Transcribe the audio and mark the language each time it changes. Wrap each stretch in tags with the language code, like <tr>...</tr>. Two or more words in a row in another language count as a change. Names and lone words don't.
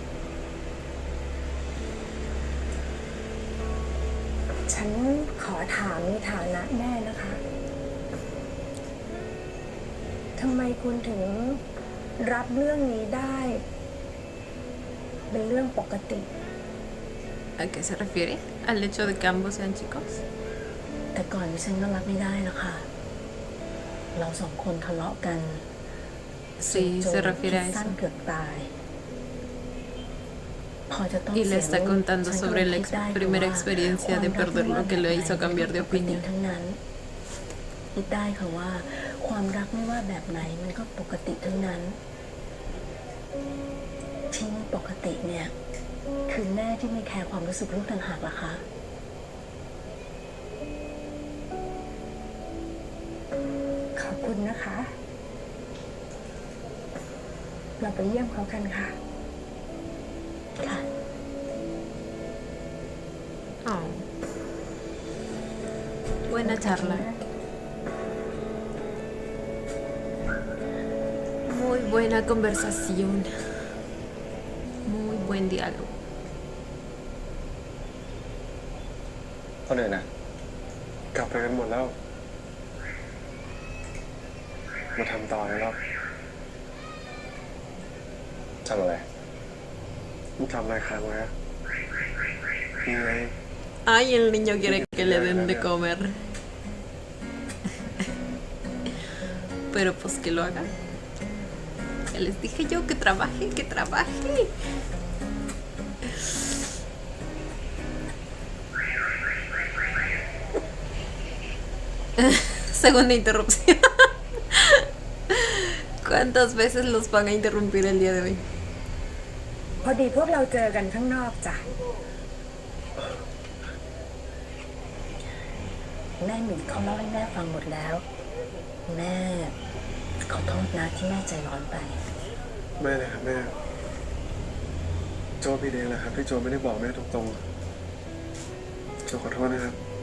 <th>ฉันขอถามในฐานะแม่นะคะ ทำไมคุณถึงรับเรื่องนี้ได้เป็นเรื่องปกติ</th> <es>¿A qué se refiere? ¿Al hecho de que ambos sean chicos?</es> <th>แต่ก่อนดิฉันก็รับไม่ได้แล้วค่ะ เราสองคนทะเลาะกัน</th> <es>Sí,</es> <th>จ</th> <es>se</es> <th>น</th> <es>refiere a</es> <th>คิดสั้น</th> <es>eso.</es> <th>เกือบตาย พอจะต้อง</th> <es>Y le</es> <th>เสีย</th> <es>está</es> <th>ลูก</th> <es>contando</es> <th>ฉันก็</th> <es>sobre</es> <th>เลย</th> <es>la</es> <th>คิดได้ค่ะ</th> <es>primera</es> <th>ว่า</th> <es>experiencia de</es> <th>ความรัก</th> <es>perder</es> <th>ไม่</th> <es>lo</es> <th>ว่า</th> <es>que</es> <th>แบบ</th> <es>lo</es> <th>ไหน</th> <es>hizo cambiar de</es> <th>มันก็เป็นอย่าง</th> <es>opinión.</es> <th>ทั้งนั้นคิดได้ค่ะว่า ความรักไม่ว่าแบบไหนมันก็ปกติทั้งนั้น ที่ไม่ปกติเนี่ย คือแม่ที่ไม่แคร์ความรู้สึกลูกต่างหากล่ะคะ ขอบคุณนะคะ เราไปเยี่ยมเขากันค่ะ ค่ะ</th> <es>Oh. Buena charla. Muy buena conversación. Muy buen diálogo.</es> <th>คนอื่นนะ กลับไปกันหมดแล้ว มาทำต่อเลยครับ ทำอะไร มึงทำอะไรค้างไว้อะนี่ไง</th> <es>Ay, el niño quiere que le den de comer. Pero pues que lo haga. Ya les dije yo que trabaje, que trabaje. Segunda interrupción. ¿Cuántas veces los van a interrumpir el día de hoy?</es> <th>พอดีพวกเราเจอกันข้างนอกจ้ะ แม่หมิงเขาเล่าให้แม่ฟังหมดแล้ว แม่ขอโทษนะที่แม่ใจร้อนไป แม่เลยครับแม่ โจผิดเองแหละครับที่โจไม่ได้บอกแม่ตรงๆ โจขอโทษนะครับ</th>